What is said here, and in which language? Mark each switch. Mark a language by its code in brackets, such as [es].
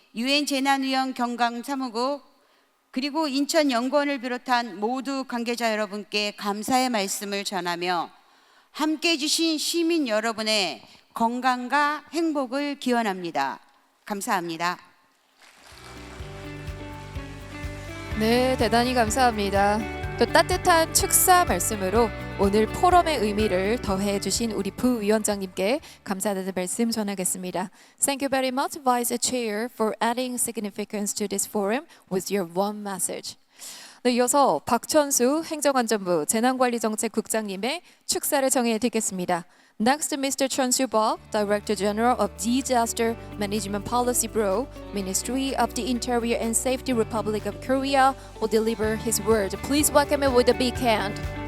[ko] 유엔 재난위원 경강 사무국 그리고 인천연구원을 비롯한 모두 관계자 여러분께 감사의 말씀을 전하며 함께해 주신 시민 여러분의 건강과 행복을 기원합니다. 감사합니다. 네, 대단히 감사합니다. 또 따뜻한 축사 말씀으로 오늘 포럼의 의미를 더해 주신 우리 부위원장님께 감사드리는 말씀 전하겠습니다. [en] Thank you very much, Vice Chair, for adding significance to this forum with your warm message. [ko] 네, 이어서 박천수 행정안전부 재난관리정책국장님의 축사를 정해 드리겠습니다. [en] Next, Mr. Chun Soo-bok, Director General of Disaster Management Policy Bureau, Ministry of the Interior and Safety, Republic of Korea, will deliver his word. Please welcome him with a big hand.